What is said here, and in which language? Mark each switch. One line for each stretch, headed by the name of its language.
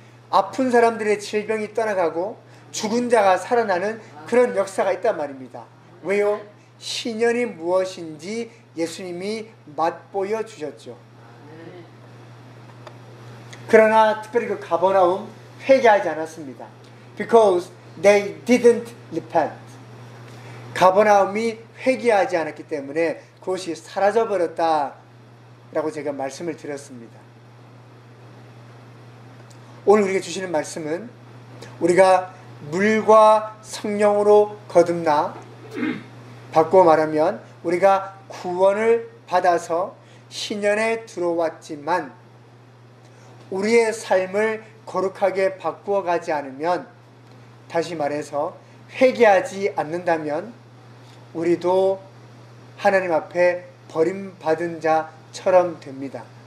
Korean: 아픈 사람들의 질병이 떠나가고 죽은 자가 살아나는 그런 역사가 있단 말입니다. 왜요? 신년이 무엇인지 예수님이 맛보여 주셨죠. 그러나 특별히 그 가버나움 회개하지 않았습니다.
English: Because they didn't repent.
Korean: 가버나움이 회개하지 않았기 때문에 그것이 사라져버렸다라고 제가 말씀을 드렸습니다. 오늘 우리에게 주시는 말씀은 우리가 물과 성령으로 거듭나, 바꾸어 말하면 우리가 구원을 받아서 신년에 들어왔지만 우리의 삶을 거룩하게 바꾸어 가지 않으면, 다시 말해서 회개하지 않는다면 우리도 하나님 앞에 버림받은 자처럼 됩니다.